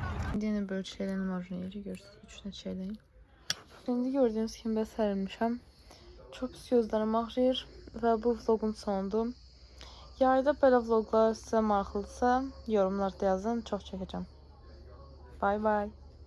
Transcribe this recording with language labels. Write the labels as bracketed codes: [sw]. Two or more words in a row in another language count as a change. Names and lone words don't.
[tr] Yine böyle şeylerim var. Yeri görsün. 3 şeylerim. [az] Şimdi gördüğünüz kimi ben sərilmişəm. Çox pis gözlərim ağrıyır və bu vlogun sonundur. Yayda belə vloglar sizə maraqlıdırsa yorumlarda yazın. Çox çəkəcəm. [en] Bye bye.